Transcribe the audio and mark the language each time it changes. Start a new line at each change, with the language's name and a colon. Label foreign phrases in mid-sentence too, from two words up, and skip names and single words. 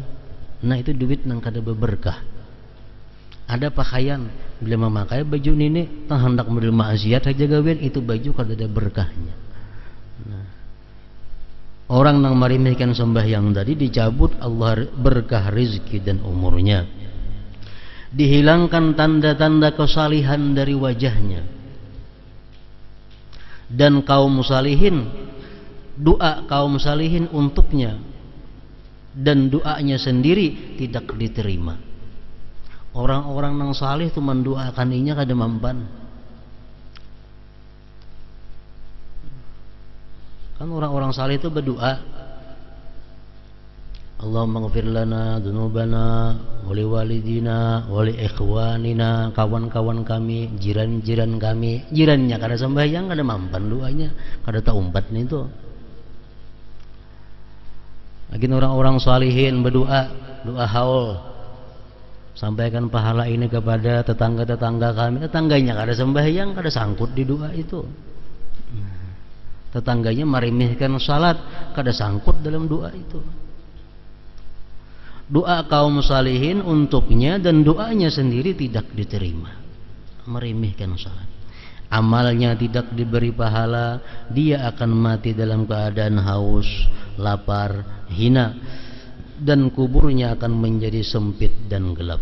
Banjar: Nah itu duit nang kada berberkah. Ada pakaian, bila memakai baju ini tang hendak model maksiat aja gawin, itu baju kada ada berkahnya.
Indonesian: Nah, orang yang meremehkan sembahyang tadi dicabut Allah berkah rezeki dan umurnya. Dihilangkan tanda-tanda kesalihan dari wajahnya. Dan kaum salihin, doa kaum salihin untuknya dan doanya sendiri tidak diterima.
Banjar: Orang-orang nang salih tu mendoakan inya kada mampan.
Indonesian: Kan orang-orang salih itu berdoa,
Arabic: اللهم اغفر لنا ذنوبنا ولوالدينا ولإخواننا,
Indonesian: kawan-kawan kami, jiran-jiran kami.
Banjar: Jirannya kada sembahyang kada mampan doanya, kada taumpat nih itu.
Indonesian: Lagi orang-orang salihin berdoa, doa haul, sampaikan pahala ini kepada tetangga-tetangga kami.
Banjar: Tetangganya kada sembahyang, kada sangkut di doa itu. Tetangganya meremehkan salat, kada sangkut dalam doa itu.
Indonesian: Doa kaum salihin untuknya dan doanya sendiri tidak diterima. Meremehkan salat. Amalnya tidak diberi pahala, dia akan mati dalam keadaan haus, lapar, hina, dan kuburnya akan menjadi sempit dan gelap.